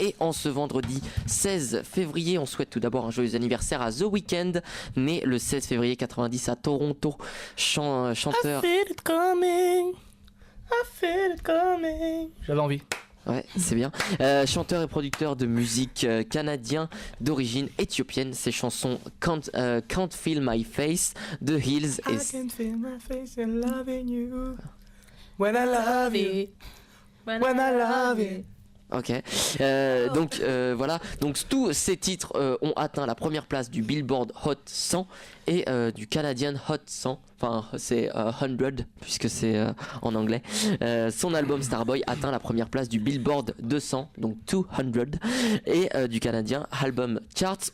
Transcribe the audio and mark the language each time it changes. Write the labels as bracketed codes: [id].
[fr] Et en ce vendredi 16 février, on souhaite tout d'abord un joyeux anniversaire à The Weeknd, né le 16 février 90 à Toronto, chanteur. [en] I feel it coming. [fr] J'avais envie. Ouais, c'est bien. Chanteur et producteur de musique canadien d'origine éthiopienne. Ses chansons Can't Feel My Face, The Hills [en] I [fr] et [en] can feel my face and loving you. When I love you. When I love you. [fr] Ok, donc voilà, donc tous ces titres ont atteint la première place du Billboard Hot 100 et du Canadian Hot 100, enfin c'est 100 puisque c'est en anglais. Son album Starboy atteint la première place du Billboard 200, donc 200, et du Canadien Album Charts.